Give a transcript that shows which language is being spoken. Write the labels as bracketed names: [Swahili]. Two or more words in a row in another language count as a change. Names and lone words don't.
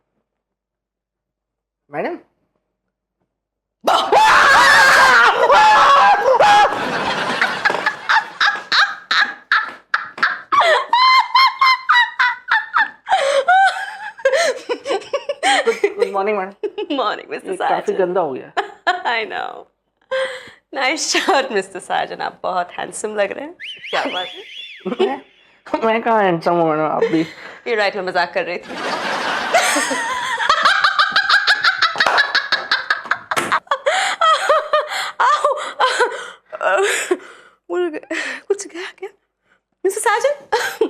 [English] Madam? Good morning, madam. Morning, Mr. [Hindi] ये काफी Sajan. गंदा हो गया। [English] I know. Nice shot, Mr. Sajan. [Hindi] आप बहुत हैंडसम लग रहे हैं। क्या बात है? मैं कहाँ हैंडसम हूँ मैडम, आप भी। ये राइट, मैं मजाक कर रही थी। कुछ गया क्या मिस्टर साजन?